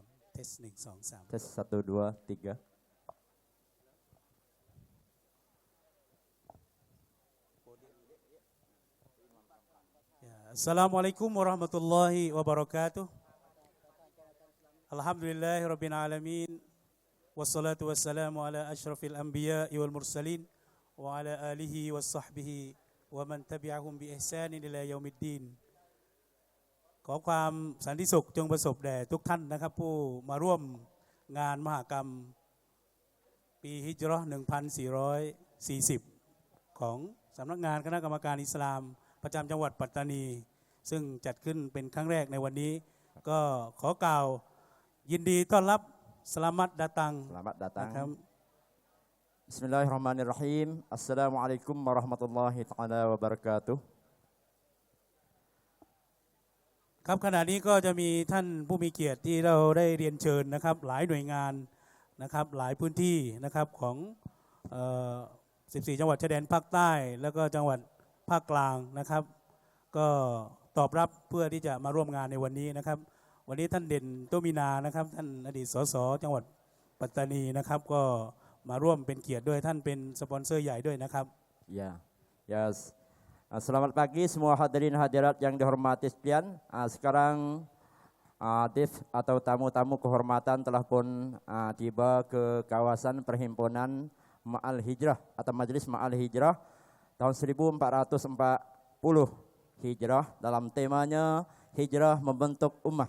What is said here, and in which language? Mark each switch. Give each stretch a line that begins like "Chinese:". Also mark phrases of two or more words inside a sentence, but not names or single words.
Malay: Tes 1 2 3. Tes 1 2 3.
Arabic: السلام عليكم ورحمة الله وبركاته. الحمد لله رب العالمين. والصلاة والسلام على أشرف الأنبياء والمرسلين وعلى آله وصحبه ومن تبعهم بإحسان إلى يوم الدين.
Thai: ขอความสันติสุขจงประสบแด่ทุกท่านนะครับผู้มาร่วมงานมหกรรมปีฮิจเราะห์1440ของสำนักงานคณะกรรมการอิสลามประจำจังหวัดปัตตานีซึ่งจัดขึ้นเป็นครั้งแรกในวันนี้ก็ขอกล่าวยินดีต้อนรับ
Malay: Selamat datang. Selamat datang.
Arabic: بسم الله الرحمن الرحيم. السلام عليكم ورحمة الله تعالى وبركاته.
Thai: ครับขณะนี้ก็จะมีท่านผู้มีเกียรติที่เราได้เรียนเชิญนะครับหลายหน่วยงานนะครับหลายพื้นที่นะครับของ14 จังหวัดชายแดนภาคใต้แล้วก็จังหวัดภาคกลางนะครับก็ตอบรับเพื่อที่จะมาร่วมงานในวันนี้นะครับวันนี้ท่านเด่นโตมินานะครับท่านอดีตสสจังหวัดปัตตานีนะครับก็มาร่วมเป็นเกียรติด้วยท่านเป็นสปอนเซอร์ใหญ่ด้วยนะครับ
Malay: Ya, selamat pagi semua hadirin hadirat yang dihormati sekalian. Sekarang Div atau tamu-tamu kehormatan telah pun tiba ke kawasan perhimpunan Ma'al Hijrah atau Majlis Ma'al Hijrah tahun 1440 Hijrah dalam temanya Hijrah membentuk ummah.